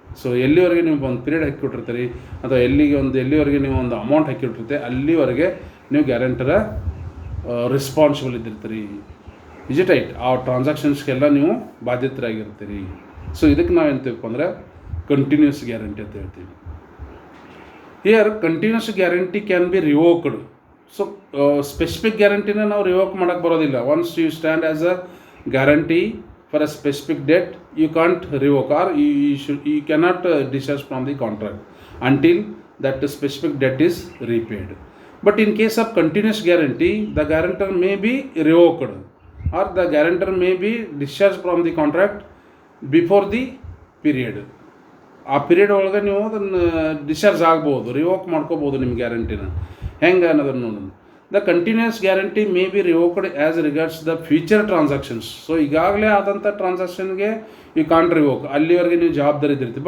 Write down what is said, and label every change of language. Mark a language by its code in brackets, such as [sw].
[kn] So ಎಲ್ಲಿವರೆಗೆ ನೀವು ಒಂದು ಪೀರಿಯಡ್ ಹಾಕಿಬಿಟ್ಟಿರ್ತೀರಿ ಅಥವಾ ಎಲ್ಲಿವರೆಗೆ ನೀವು ಒಂದು ಅಮೌಂಟ್ ಹಾಕಿಬಿಟ್ಟಿರ್ತೀರಿ ಅಲ್ಲಿವರೆಗೆ ನೀವು ಗ್ಯಾರಂಟರ ರೆಸ್ಪಾನ್ಸಿಬಲ್ ಇದ್ದಿರ್ತೀರಿ. [en] Is it right? [kn] ಆ ಟ್ರಾನ್ಸಾಕ್ಷನ್ಸ್ಗೆಲ್ಲ ನೀವು ಬಾಧ್ಯತರಾಗಿರ್ತೀರಿ. ಸೊ ಇದಕ್ಕೆ ನಾವು ಎಂತೀವಪ್ಪ ಅಂದರೆ ಕಂಟಿನ್ಯೂಸ್ ಗ್ಯಾರಂಟಿ ಅಂತ ಹೇಳ್ತೀವಿ. [en] Here continuous guarantee can be revoked. [kn] So specific ಗ್ಯಾರಂಟಿನ ನಾವು ರಿವೋಕ್ ಮಾಡೋಕ್ಕೆ ಬರೋದಿಲ್ಲ. Once you stand as a guarantee [en] for a specific debt, you can't revoke or you cannot discharge from the contract until that specific debt is repaid. But in case of continuous guarantee, the guarantor may be revoked or the guarantor may be discharged from the contract before the period. [kn] ಆ period ಒಳಗೆ ನೀವು ಅದನ್ನು discharge ಆಗ್ಬೋದು, revoke ಮಾಡ್ಕೋಬೋದು ನಿಮ್ಮ ಗ್ಯಾರಂಟಿನ. ಹೆಂಗೆ ಅನ್ನೋದನ್ನು ನೋಡೋಣ. [en] The continuous guarantee may be revoked as regards the future transactions. [kn] So ಈಗಾಗಲೇ ಆದಂಥ ಟ್ರಾನ್ಸಾಕ್ಷನ್ಗೆ [en] you can't revoke, [kn] ಅಲ್ಲಿವರೆಗೆ ನೀವು ಜವಾಬ್ದಾರಿ ಇದ್ದಿರ್ತೀವಿ.